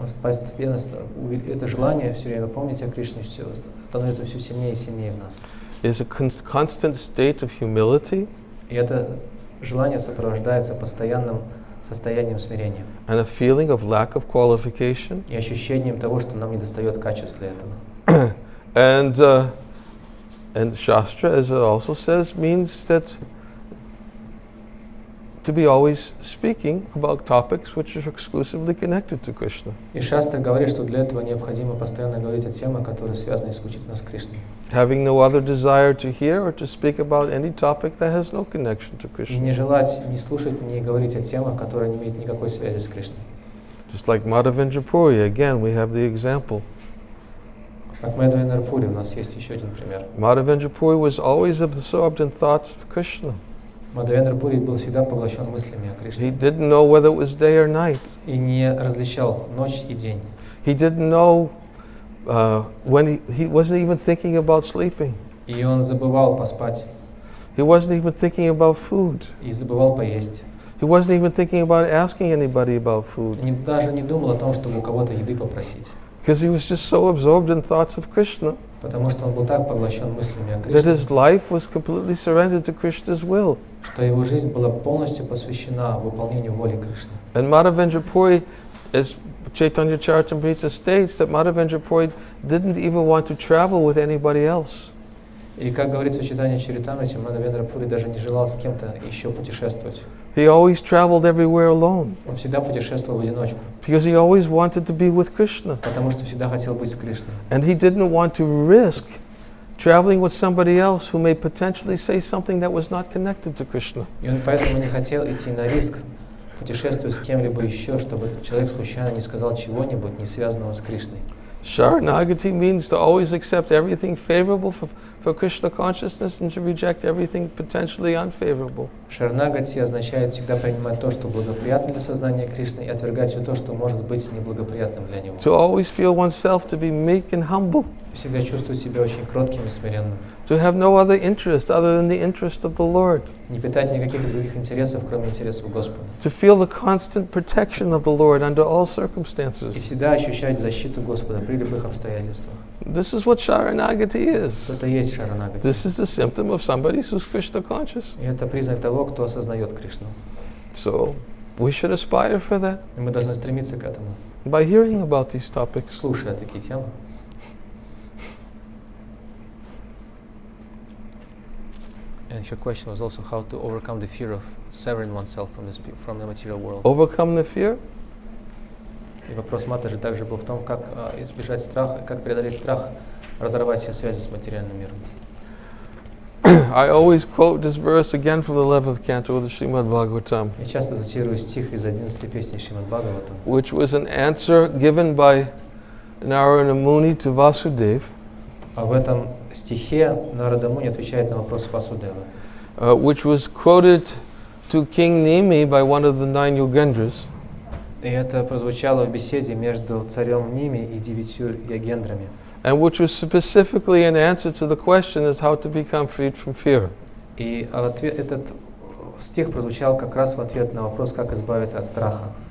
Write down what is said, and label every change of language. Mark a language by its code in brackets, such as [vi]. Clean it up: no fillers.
[ru] Постепенно это желание все время помнить о Кришне становится все сильнее и сильнее в нас. [en] Is a constant state of humility [ru] И это желание сопровождается постоянным состоянием смирения [en] and a feeling of lack of qualification. [ru] и ощущением того, что нам недостает качеств для этого. [en] And Shastra, as it also says, means that to be always speaking about topics which are exclusively connected to Krishna. [ru] И Шастра говорит, что для этого необходимо постоянно говорить о темах, которые связаны исключительно с Кришной. [en] Having no other desire to hear or to speak about any topic that has no connection to [ru] И [en] Krishna. [ru] не желать, не слушать, не говорить о темах, которые не имеют никакой связи с Кришной. [en] Just like Madhavendra Puri, again, we have the example. [ru] Как Madhavendra Puri, у нас есть еще один пример. [en] Madhavendra Puri was always absorbed in thoughts of Krishna. [ru] Madhavendra Puri был всегда поглощен мыслями о Кришне [en] He didn't know whether it was day or night. [ru] и не различал ночь и день. [en] He didn't know when he wasn't even thinking about sleeping. [ru] И он забывал поспать, [en] He wasn't even thinking about food. [ru] и забывал поесть. [en] He wasn't even thinking about asking anybody about food. [ru] И даже не думал о том, чтобы у кого-то еды попросить. [en] Because he was just so absorbed in thoughts of Krishna [ru] Потому что он был так поглощен мыслями о [en] that [ru] Кришне, [en] his life was completely surrendered to Krishna's will. [ru] что его жизнь была полностью посвящена выполнению воли Кришны. [en] And Madhavendra Puri, as Chaitanya Charitamrita states, that Madhavendra Puri didn't even want to travel with anybody else. [ru] И как говорится в читании Чаритамрити, Мадхавендра Пури даже не желал с кем-то еще путешествовать. [en] He always traveled everywhere alone [ru] Он всегда путешествовал в одиночку, [en] because he always wanted to be with Krishna. [ru] потому что всегда хотел быть с Кришной. [en] And he didn't want to risk traveling with somebody else who may potentially say something that was not connected to Krishna. [ru] И он поэтому не хотел идти на риск, путешествуя с кем-либо еще, чтобы этот человек случайно не сказал чего-нибудь, не связанного с Кришной. [en] Sharanagati means to always accept everything favorable for Krishna consciousness and to reject everything potentially unfavorable. [ru] Шаранагати означает всегда принимать то, что благоприятно для сознания Кришны, и отвергать все то, что может быть неблагоприятным для него. [en] To always feel oneself to be meek and humble. [ru] Всегда чувствовать себя очень кротким и смиренным. [en] To have no other interest other than the interest of the Lord. [ru] Не питать никаких других интересов, кроме интересов Господа. [en] To feel the constant protection of the Lord under all circumstances. [ru] И всегда ощущать защиту Господа при любых обстоятельствах. [en] This is what Sharanagati is. [ru] Это и есть шаранагати. [en] This is the symptom of somebody who's Krishna conscious. [ru] И это признак того, кто осознает Кришну. [en] So we should aspire for that [ru] И мы должны стремиться к этому, [en] by hearing about these topics. [ru] слушая такие темы. [en] And her question was also how to overcome the fear of severing oneself from the material world. Overcome the fear? [ru] И вопрос Матаджи также был в том, как избежать страха, как преодолеть страх, разорвать все связи с материальным миром. [en] I always quote this verse again from the 11th canto of the Srimad Bhagavatam, [ru] Я часто цитирую стих из 11 песни Шримад Бхагаватам, [en] which was an answer given by Narayana Muni to Vasudeva, [ru] а в этом стихе Нарада Муни отвечает на вопрос Васудева, [en] which was quoted to King Nimi by one of the 9 Yogendras. [ru] и это прозвучало в беседе между царем Ними и 9 ягендрами, [en] And which was specifically an answer to the question is how to become freed from fear. [ru] и этот стих прозвучал как раз в ответ на вопрос, как избавиться от страха.